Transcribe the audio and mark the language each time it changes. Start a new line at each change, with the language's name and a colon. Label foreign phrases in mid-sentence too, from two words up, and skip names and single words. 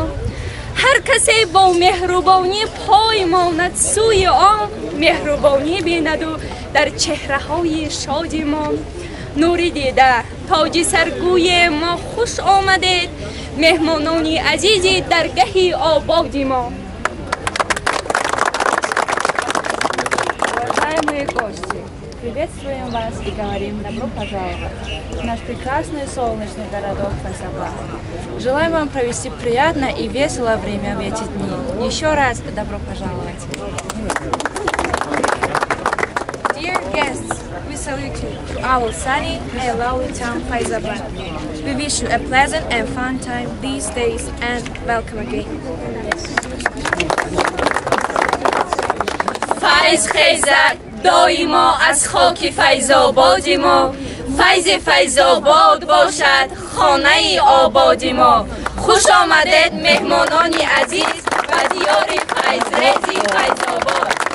Tajik: هر کسی با مهربانی پای ماند سوی آن مهربانی بیند و در چهره های شاد ما. نوری دیده تاج سرگوی ما خوش آمدید مهمانانی عزیزی درگه آباد ما.
Russian: Уважаемые гости, приветствуем вас и говорим добро пожаловать в наш прекрасный солнечный городок Файзабад. Желаем вам провести приятное и веселое время в эти дни. Еще раз добро пожаловать.
English: Dear guests, we salute you to our sunny and lovely town Faizabad. We wish you a pleasant and fun time these days and welcome again.
Tajik: فیض خیزد دایما از خاک فیض‌آباد ما. فیض فیض‌آباد باشد خانه آباد ما. خوش آمدید مهمانان عزیز و دیار فیض‌ریز فیض‌آباد.